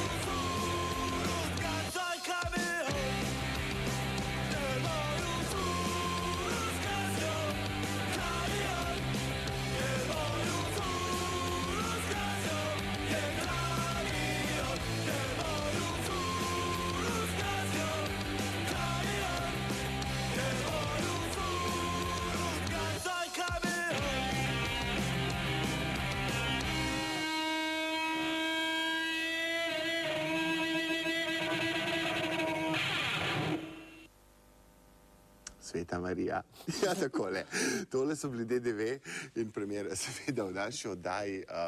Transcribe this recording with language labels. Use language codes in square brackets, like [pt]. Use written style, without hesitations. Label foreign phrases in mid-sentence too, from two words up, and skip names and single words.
[hr] curu zgazio kamion, jer moju curu zgazio kamion, jer moju curu zgazio je kamion, jer moju curu zgazio kamion, jer moju curu zgazio kamion. Sveta Marija. [sl] Ja, takole. Tole so bili DDV in premiera seveda v naši oddaji.